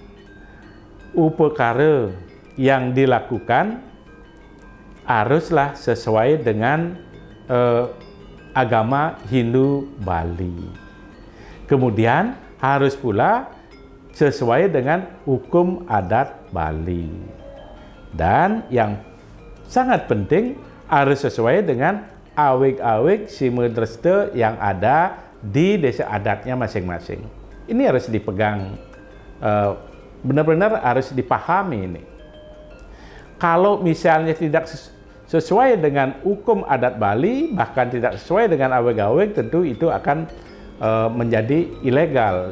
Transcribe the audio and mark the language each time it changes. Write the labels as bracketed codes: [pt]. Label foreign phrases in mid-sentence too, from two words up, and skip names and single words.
[id] upakara yang dilakukan haruslah sesuai dengan agama Hindu Bali. Kemudian harus pula sesuai dengan hukum adat Bali. Dan yang sangat penting harus sesuai dengan awik-awik simedreste yang ada di desa adatnya masing-masing. Ini harus dipegang, benar-benar harus dipahami ini. Kalau misalnya tidak sesuai dengan hukum adat Bali, bahkan tidak sesuai dengan awik-awik, tentu itu akan menjadi ilegal.